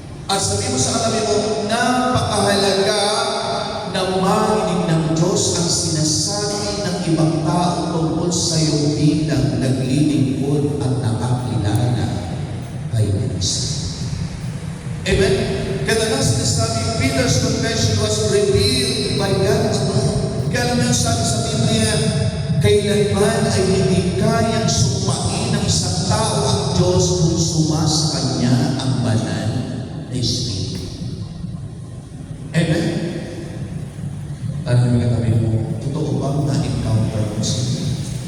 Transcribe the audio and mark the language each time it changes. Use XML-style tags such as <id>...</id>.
<tl>At sabi mo sa katabi mo, napakahalaga na marinig ng Diyos ang sinasabi ng ibang tao tungkol sa iyo bilang naglilingkod at nakakilala kay Kristo. Amen? Kaya lang sinasabi,</tl> <en>Peter's confession was revealed by God alone.</en> <tl>Kaya alam niyo, sinasabi sa Biblia, kailanman ay hindi kayang sumpain ng isang tao ang Diyos kung sumasa Kanya ang banal na Espiritu. Amen? Tanong mo katabi mo, totoo bang na-encounter mo sa Diyos?</tl>